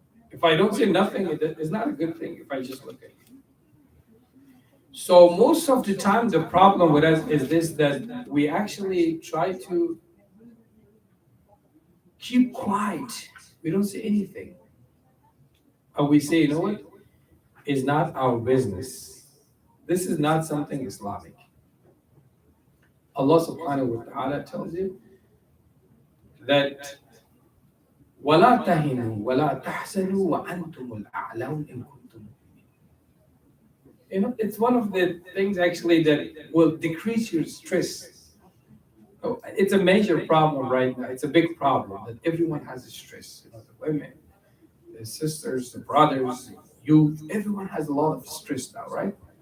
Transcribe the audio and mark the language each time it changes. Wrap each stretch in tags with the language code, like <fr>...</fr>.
<en>If I don't say nothing, it's not a good thing if I just look at it. So most of the time, the problem with us is this, that we actually try to keep quiet. We don't say anything. And we say, what? It's not our business. This is not something Islamic. Allah subhanahu wa ta'ala tells you that</en> <ar>وَلَا تَهِنُوا وَلَا تَحْسَنُوا وَأَنْتُمُ الْأَعْلَوْنَ إِن كُنتُم مُؤْمِنِينَ.</ar> <en>It's one of the things actually that will decrease your stress. It's a major problem right now. It's a big problem that everyone has a stress. The women, the sisters, the brothers, the youth, everyone has a lot of stress now, right?</en>